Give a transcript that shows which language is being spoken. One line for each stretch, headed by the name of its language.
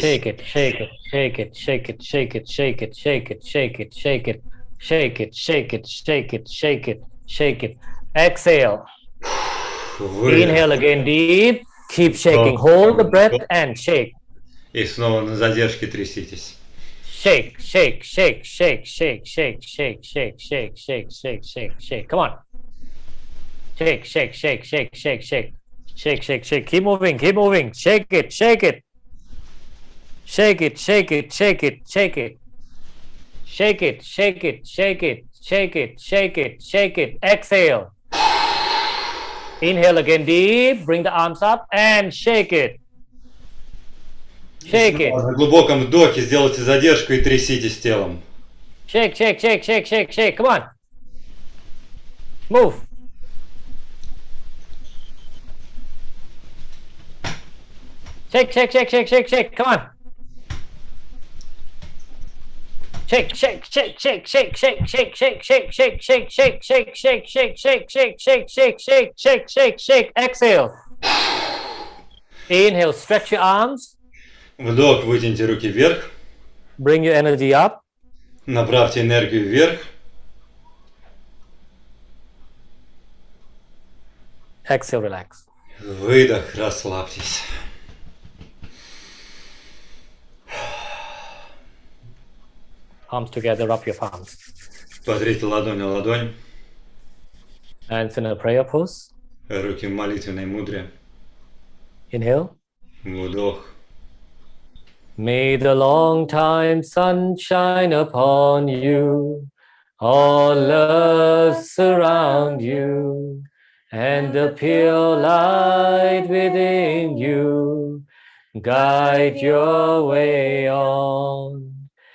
English: Shake it, shake it, shake it, shake it, shake it, shake it, shake it, shake it, shake it, shake it, shake it, shake it, shake it, shake it. Exhale.
Russian: Выдох.
English: Inhale again deep. Keep shaking. Hold the breath and shake.
Russian: И снова на задержке тряситесь.
English: Shake, shake, shake, shake, shake, shake, shake, shake, shake, shake, shake, shake, shake. Come on. Shake, shake, shake, shake, shake, shake. Shake, shake, shake. Keep moving, keep moving. Shake it, shake it. Shake it, shake it, shake it, shake it. Shake it, shake it, shake it, shake it, shake it, shake it. Exhale. Inhale again deep. Bring the arms up and shake it. Shake it.
Russian: На глубоком вдохе сделайте задержку и тряситесь телом.
English: Shake, shake, shake, shake, shake, shake. Come on. Move. Shake, shake, shake, shake, shake, shake. Come on. Shake, shake, shake, shake, shake, shake, shake, shake, shake, shake, shake, shake, shake, shake, shake, shake, shake, shake, shake, shake, shake, shake, shake. Exhale. Inhale, stretch your arms.
Russian: Вдох, вытяните руки вверх.
English: Bring your energy up.
Russian: Направьте энергию вверх.
English: Exhale, relax.
Russian: Выдох, расслабьтесь.
English: Palms together, rub your palms.
Russian: Потрите ладонь о ладонь.
English: Hands in a prayer pose.
Russian: Руки в молитвенной мудре.
English: Inhale.
Russian: Вдох.
English: May the long time sun shine upon you, all love surround you, and the pure light within you guide your way on.